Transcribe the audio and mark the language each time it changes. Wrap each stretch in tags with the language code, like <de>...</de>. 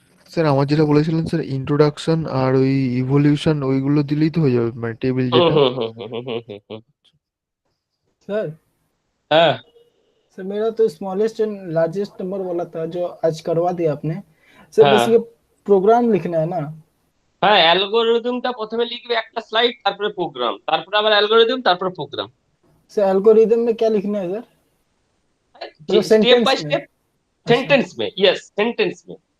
<bn>Sir আমার যেটা বলেছিলেন স্যার, ইন্ট্রোডাকশন আর ওই ইভলিউশন ওইগুলো দিলেই তো হয়ে যাবে, মানে টেবিল হুম যেটা। হুম হুম হুম হুম হুম হুম হুম।</bn> <hi>सर</hi> <bn>হ্যাঁ</bn> <hi>सर मेरा तो स्मॉलेस्ट एंड लार्जेस्ट नंबर वाला था जो आज करवा दिया आपने सर, बस</hi> <bn>হ্যাঁ</bn> <hi>ये प्रोग्राम लिखना है ना?</hi> <bn>হ্যাঁ, অ্যালগোরিদমটা প্রথমে লিখবে একটা স্লাইড, তারপরে প্রোগ্রাম, তারপরে আবার অ্যালগোরিদম, তারপরে প্রোগ্রাম।</bn> <hi>सर एल्गोरिदम में क्या लिखना है सर? मतलब स्टेप बाय सेंटेंस में? स्टेप, अच्छा, सेंटेंस में, यस सेंटेंस में।</hi>